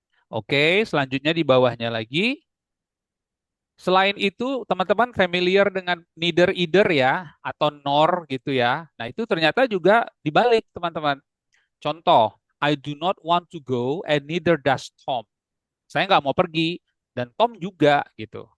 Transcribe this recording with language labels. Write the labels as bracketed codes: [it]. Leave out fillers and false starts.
[id] Oke, selanjutnya di bawahnya lagi. Selain itu, teman-teman familiar dengan neither either ya, atau nor gitu ya. Nah, itu ternyata juga dibalik, teman-teman. Contoh, [en] I do not want to go and neither does Tom. [id] Saya nggak mau pergi dan Tom juga gitu.